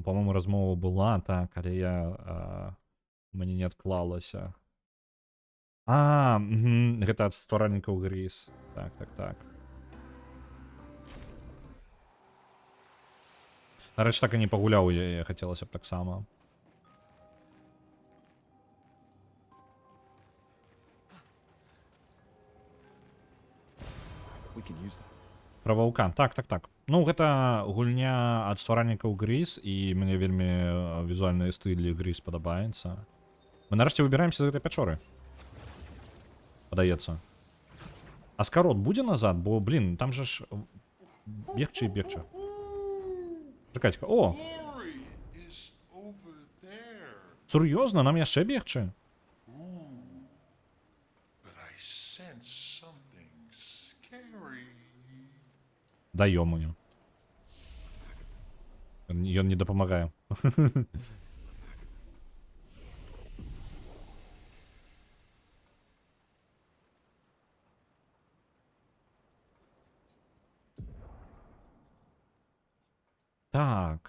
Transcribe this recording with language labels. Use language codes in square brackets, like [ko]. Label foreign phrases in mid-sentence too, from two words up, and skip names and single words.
[be] По-моему, размова была, так, але я... Мне не адклалася. Гэта ад стваральнікаў Грис. Так. Нарэчы, так і не пагуляў яе, хацелася б таксама. [en] We can use that. [be] Пра ваўка. Так. Ну, гэта гульня ад стваральнікаў Грис, і мне вельмі візуальныя стылі Грис падабаецца. Мы нарэшце выбіраемся з гэтай пячоры. Падаецца. Аскарот будзе назад, бо, блин, там же ж бегчы і бегчы. Чакайце-ка. О! Сур'ёзна, нам яшчэ бегчы? [en] But I sense something [be] Да ё-моё. Ён не дапамагае. Так.